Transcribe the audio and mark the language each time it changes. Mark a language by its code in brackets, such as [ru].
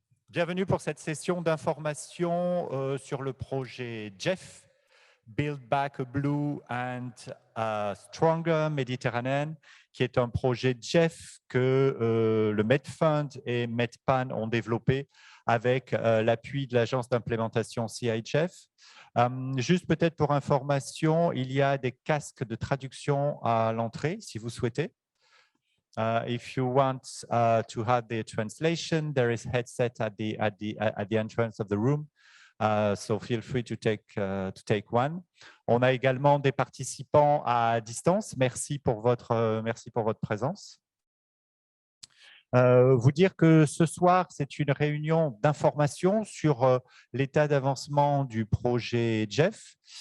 [fr] Bienvenue pour cette session d'information sur le projet GEF, Build Back a Blue and a Stronger Mediterranean, qui est un projet GEF que le Medfund et Medpan ont développé avec l'appui de l'agence d'implémentation CIGEF. Juste peut-être pour information, il y a des casques de traduction à l'entrée, si vous souhaitez. [en] If you want to have the translation, there is headset at the entrance of the room. So feel free to take one. [fr] On a également des participants à distance. Merci pour votre présence. Vous dire que ce soir, c'est une réunion d'information sur l'état d'avancement du projet GEF.